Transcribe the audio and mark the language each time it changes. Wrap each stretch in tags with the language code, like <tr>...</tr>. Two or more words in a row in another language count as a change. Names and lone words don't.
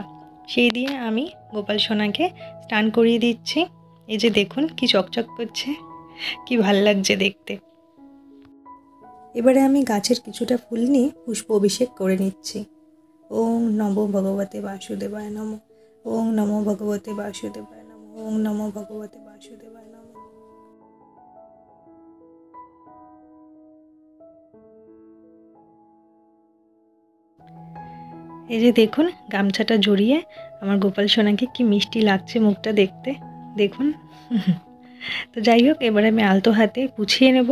<bn>সেই দিয়ে আমি গোপাল সোনাকে স্নান করিয়ে দিচ্ছি। এই যে দেখুন কি চকচক করছে, কি ভাল লাগছে দেখতে। এবারে আমি গাছের কিছুটা ফুল নিয়ে পুষ্প অভিষেক করে নিচ্ছি।</bn> <sa>ওং নমো ভগবতে বাসুদেবায় নমঃ। ওং নমো ভগবতে বাসুদেবায় নমঃ। ওং নমো ভগবতে বাসুদেবায় নমঃ।</sa> <bn>এই যে দেখুন গামছাটা জড়িয়ে আমার গোপাল সোনাকে কি মিষ্টি লাগছে মুখটা দেখতে, দেখুন। তো যাই হোক, এবার আমি আলতো হাতে পুছিয়ে নেব।</bn>